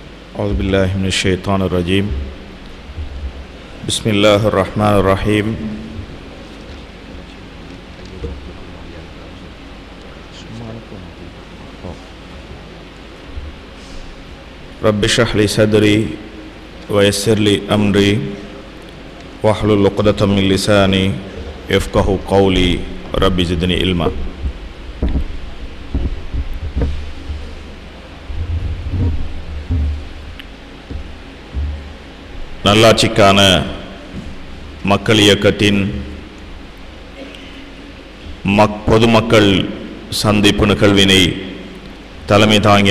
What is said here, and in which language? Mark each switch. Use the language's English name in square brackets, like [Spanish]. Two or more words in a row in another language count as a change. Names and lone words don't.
[Arabic] أعوذ بالله من الشيطان الرجيم بسم الله الرحمن الرحيم رب اشرح لي صدري ويسر لي أمري واحلل عقدة من لساني يفقهوا قولي رب زدني علما. [Tamil] நல்லாட்சிக்கான மக்கள் இயக்கத்தின் பொதுமக்கள் சந்திப்பு நிகழ்வினை தலைமை தாங்கி